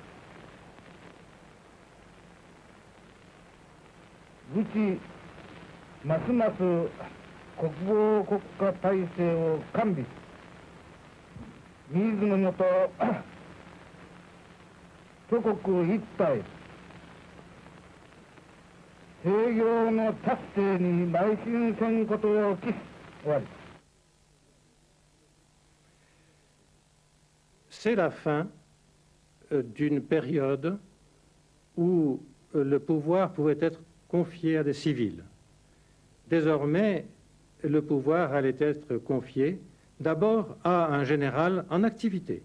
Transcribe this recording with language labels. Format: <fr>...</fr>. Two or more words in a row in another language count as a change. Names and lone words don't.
<ja>うちますます国防国家体制を完備し、水のもと祖国一体制御の達成に邁進せんことを期し終わり。</ja> <fr>C'est la fin d'une période où le pouvoir pouvait être confié à des civils. Désormais, le pouvoir allait être confié d'abord à un général en activité.</fr>